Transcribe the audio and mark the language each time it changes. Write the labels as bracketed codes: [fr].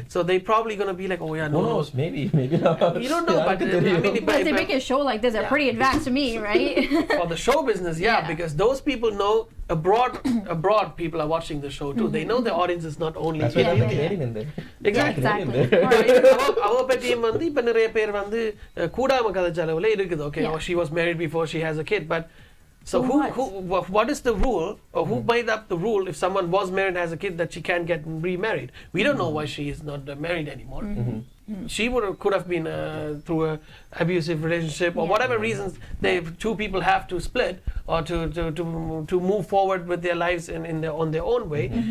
[en] So they probably going to be like, oh yeah, no, maybe not. You don't know, but I mean, if they make a show like this, they're pretty advanced to me, right? For the show business, because those people know abroad people are watching the show too. They know the audience is not only that's why they're Canadian in there. Exactly. [ta] அவ பத்தியும் வந்து இப்ப நிறைய பேர் வந்து கூடாம கதைச்சளவுல இருக்குது. [en] Okay, she was married before she has a kid, but so what is the rule, or who made up the rule if someone was married and has a kid that she can't get remarried? We don't know why she is not married anymore. she could have been through a abusive relationship or whatever reasons two people have to split or to move forward with their lives on their own way.